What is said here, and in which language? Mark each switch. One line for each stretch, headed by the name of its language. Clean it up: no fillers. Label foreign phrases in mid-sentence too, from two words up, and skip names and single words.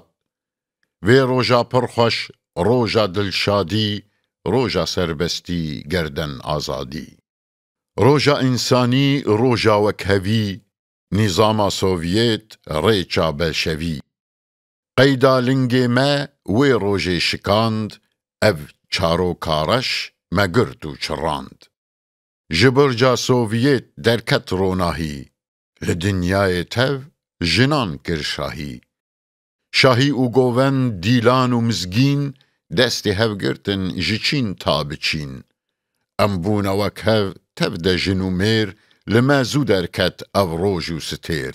Kurdish: وێ ڕۆژا پڕخۆش ڕۆژا دڵشادی ڕۆژا سەربەستی گەردەن ئازادی. ڕۆژا ئینسانی ڕۆژا وەک هەوی نیزاما سۆڤیێت ڕێچا بەلشەوی. قەیدا لنگێ مە وێ ڕۆژێ شکاند ئەڤ چارۆکارەش مەگرت و چڕاند. ji birca Sovyêt derket ronahî li dinyayê tev jinan kir şahî. Şahî û govend dîlan û mizgîn destê hevgirtin ji Çîn ta bi Çîn. Em bûne wek hev tev de jin û mêr li me zû derket ev roj û stêr.